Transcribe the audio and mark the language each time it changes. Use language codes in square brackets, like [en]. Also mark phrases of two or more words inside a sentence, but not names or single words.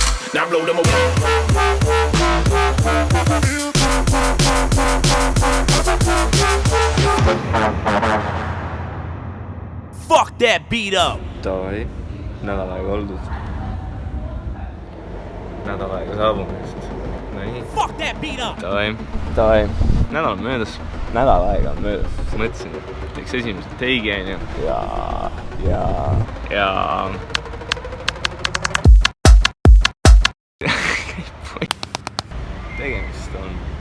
[en] Now blow them away. Fuck that beat up! [et] Davai, nädal aega oldud. Nädal aega saabumist. Nii. [en] Fuck that beat up! [et] Davai. Nädal on möödas. Nädal aega on möödas. Mõtlesin, et teeks esimese teigi, on ju. Ja... tegemist on...